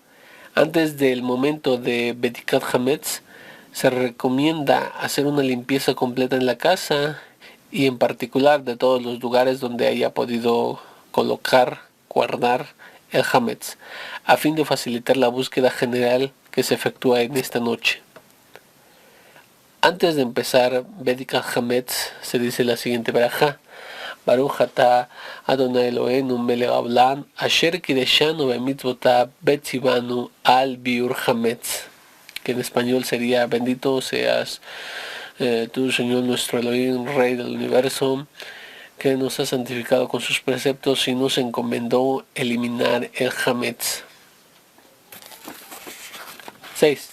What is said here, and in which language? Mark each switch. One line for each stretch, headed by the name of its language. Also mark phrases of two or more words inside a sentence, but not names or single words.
Spanish: Antes del momento de
Hebrew: בדיקת חמץ,
Spanish: se recomienda hacer una limpieza completa en la casa y en particular de todos los lugares donde haya podido guardar el Hametz, a fin de facilitar la búsqueda general que se efectúa en esta noche. Antes de empezar
Hebrew: בדיקת חמץ,
Spanish: se dice la siguiente verajá:
Hebrew: ברוך אתה אדני אלהינו מלך העולם אשר קדשנו במצותיו וצונו על ביעור חמץ,
Spanish: que en español sería: bendito seas tú, Señor nuestro Elohim, Rey del universo, que nos ha santificado con sus preceptos y nos encomendó eliminar el hametz. 6.